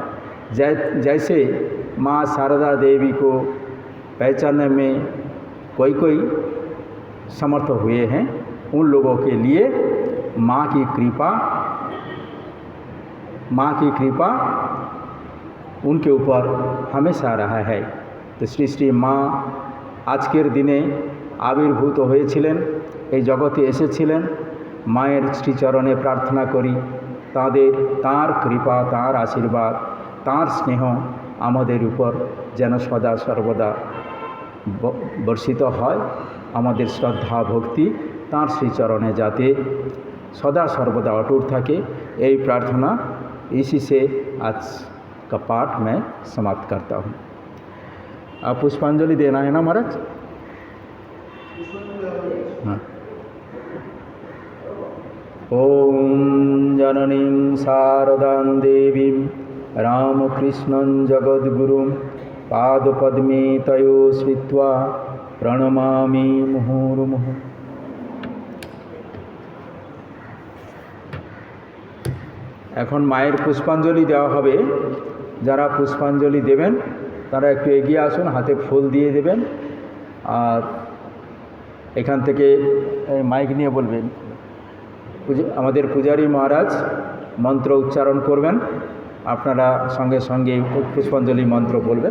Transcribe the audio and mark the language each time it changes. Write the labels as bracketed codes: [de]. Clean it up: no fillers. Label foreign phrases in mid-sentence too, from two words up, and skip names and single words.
[hi] जैसे माँ शारदा देवी को पहचानने में कोई कोई समर्थ हुए हैं, उन लोगों के लिए माँ की कृपा उनके ऊपर हमेशा रहा है। [bn] तो श्री श्री माँ আজকের দিনে আবির্ভূত হয়েছিলেন, এই জগতে এসেছিলেন। মায়ের শ্রীচরণে প্রার্থনা করি তাঁর কৃপা, তাঁর আশীর্বাদ, তাঁর স্নেহ আমাদের উপর যেন সদা সর্বদা বর্ষিত হয়। আমাদের শ্রদ্ধা ভক্তি তাঁর শ্রীচরণে যাতে [hi] सदा सर्वदा अटूट থাকে, यही प्रार्थना इसी से आज का पाठ मैं समाप्त करता हूँ। आप पुष्पांजलि देना है ना महाराज? हाँ। [sa] ओम जननीं शारदां देवीं रामकृष्णं जगद्गुरुं पादपद्मे तयो श्रित्वा प्रणमामि मुहुर्मुहुः। [bn] এখন মায়ের পুষ্পাঞ্জলি দেওয়া হবে। যারা পুষ্পাঞ্জলি দেবেন তারা একটু এগিয়ে আসুন, হাতে ফুল দিয়ে দেবেন। আর এখান থেকে মাইক নিয়ে বলবেন, আমাদের পূজারী মহারাজ মন্ত্র উচ্চারণ করবেন, আপনারা সঙ্গে সঙ্গে পুষ্পাঞ্জলি মন্ত্র বলবেন।